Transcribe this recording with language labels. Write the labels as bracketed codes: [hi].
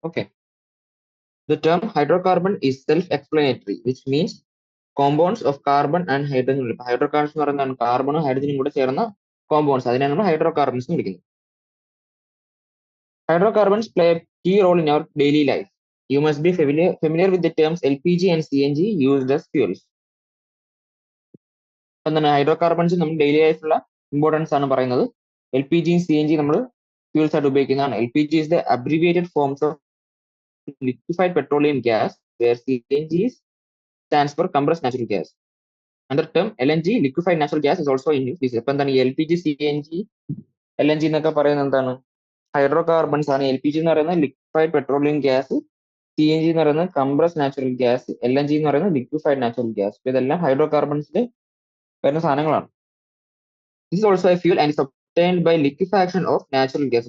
[en] Okay, the term hydrocarbon is self explanatory which means compounds of carbon and hydrogen. [ml] Hydro carbons എന്ന് പറയുന്നതാണ് കാർബണും ഹൈഡ്രജനും കൂടെ ചേർന്ന compounds. അതിനാണ് നമ്മൾ ഹൈഡ്രോ കാർബൺസ് എന്ന് വിളിക്കുന്നത്. [en] Hydrocarbons play a key role in our daily life. You must be familiar with the terms LPG and CNG used as fuels. [ml] എന്താണ് ഹൈഡ്രോ കാർബൺസ് നമ്മൾ ഡെയിലി ലൈഫിലുള്ള ഇമ്പോർട്ടൻസ് ആണ് പറയുന്നത്. LPG CNG നമ്മൾ fuels ആയിട്ട് ഉപയോഗിക്കുന്നതാണ്. [en] LPG is the abbreviated forms of liquefied petroleum gas, where CNG stands for compressed natural gas. Under term LNG, liquefied natural gas, is also in use. [ml] അപ്പോൾ എന്താണ് ഈ LPG CNG LNG എന്നൊക്കെ പറയുന്നത് എന്താണ്? Hydro carbons ആണ്. LPG എന്ന് പറയുന്നത് liquefied petroleum gas, CNG എന്ന് പറയുന്നത് കംപ്രസ് നാച്ചുറൽ ഗ്യാസ്, LNG എന്ന് പറയുന്നത് ലിക്വിഫൈഡ് നാച്ചുറൽ ഗ്യാസ്. ഇതെല്ലാം ഹൈഡ്രോ കാർബൺസിൽ വരുന്ന സാധനങ്ങളാണ്. [en] This is also a fuel and is obtained by liquefaction of natural gas.